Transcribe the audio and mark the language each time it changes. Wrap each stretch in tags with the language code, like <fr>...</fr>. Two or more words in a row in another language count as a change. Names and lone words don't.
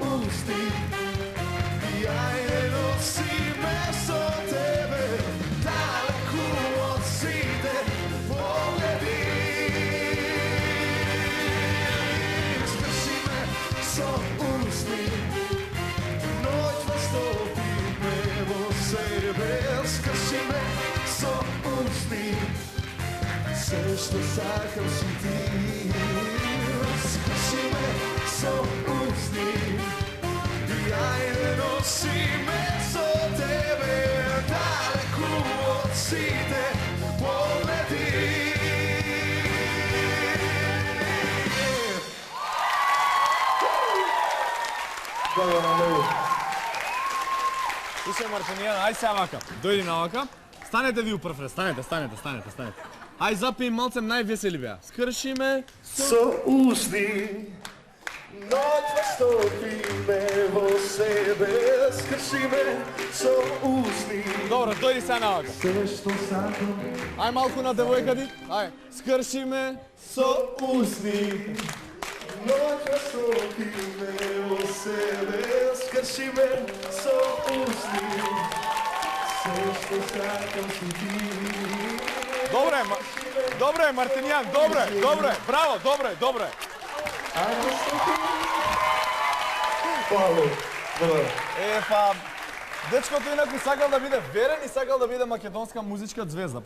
<mk>усти и ајде носи ме со тебе далеку од сиде погледи. Скрши ме со усти, ноќ настопи ме во себе. Скрши ме со усти, све што сакам си ти. Скрши ме со усти и ајде носи ме со тебе далеку од сиде погледи.</mk> <sr>Hvala vam mnogo.</sr> <mk>Слушай, Мартинијан, ај сега вака. Дојди на вака. Станете ви упрв, станете. Ај запием малце највесели беа. Скрши ме Со усти, ноќ настопи ме во себе. Скрши ме со усти. Добро, дојди сега на вака. Све што сакам Ај малку на девојка ди. Ај, скрши ме со усти, ноќ настопи ме во себе. Скрши ме со усти, све што сакам си ти. Добре, Мартинијан, добре. Браво, добре. Hvala. Па дечкото инаку сакал да биде верен и сакал да биде македонска музичка звезда.</mk>